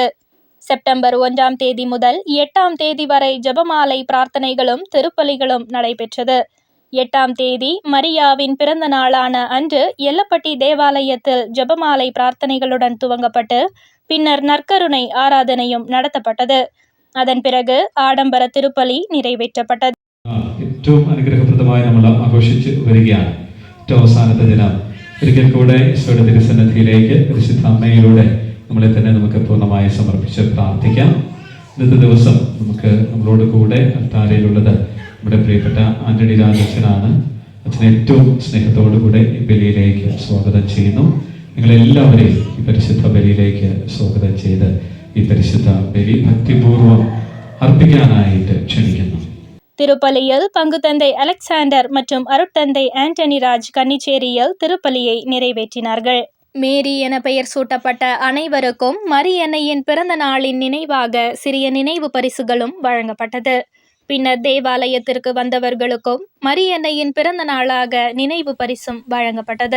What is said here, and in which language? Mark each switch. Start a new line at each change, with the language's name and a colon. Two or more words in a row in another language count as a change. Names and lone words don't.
Tamil: செப்டம்பர் 1ஆம் தேதி முதல் 8ஆம் தேதி வரை ஜெபமாலை பிரார்த்தனைகளும் திருப்பலிகளும் நடைபெற்றது. 8ஆம் தேதி மரியாவின் பிறந்த நாளான அன்று எல்லப்பட்டி தேவாலயத்தில் ஜெபமாலை பிரார்த்தனைகளுடன் துவங்கப்பட்டு பின்னர் நற்கருணை ஆராதனையும் நடத்தப்பட்டது. அதன் பிறகு
Malayalam: ആഡംബര തിരുപ്പലി
Tamil: நிறைவேற்றப்பட்டது.
Malayalam: ഏറ്റവും അനുഗ്രഹപ്രദമായി നമ്മൾ ആഘോഷിച്ച് വരികയാണ്. ഏറ്റവും അവസാനത്തെ ദിനം ഒരിക്കൽ കൂടെ ഈശോയുടെ തിരുസന്നിധിയിലേക്ക് പരിശുദ്ധ അമ്മയിലൂടെ നമ്മളെ തന്നെ നമുക്ക് പൂർണ്ണമായി സമർപ്പിച്ച് പ്രാർത്ഥിക്കാം. ഇന്നത്തെ ദിവസം നമുക്ക് നമ്മളോട് കൂടെ അൾത്താരയിലുള്ളത് നമ്മുടെ പ്രിയപ്പെട്ട ആന്റണി രാജച്ഛനാണ്. അച്ഛനെ ഏറ്റവും സ്നേഹത്തോടുകൂടെ ഈ ബലിയിലേക്ക് സ്വാഗതം ചെയ്യുന്നു. നിങ്ങളെല്ലാവരെയും ഈ പരിശുദ്ധ ബലിയിലേക്ക് സ്വാഗതം ചെയ്ത് ഈ പരിശുദ്ധ ബലി ഭക്തിപൂർവ്വം അർപ്പിക്കാനായിട്ട് ക്ഷണിക്കുന്നു.
Tamil: திருப்பலியில் பங்கு தந்தை அலெக்சாண்டர் மற்றும் அருட்தந்தை ஆண்டனி ராஜ் கன்னிச்சேரியில் திருப்பலியை நிறைவேற்றினார்கள். மேரி என பெயர் சூட்டப்பட்ட அனைவருக்கும் மரியன்னையின் பிறந்த நாளின் நினைவாக சிறிய நினைவு பரிசுகளும் வழங்கப்பட்டது. பின்னர் தேவாலயத்திற்கு வந்தவர்களுக்கும் மரியன்னையின் பிறந்த நாளாக நினைவு பரிசும் வழங்கப்பட்டது.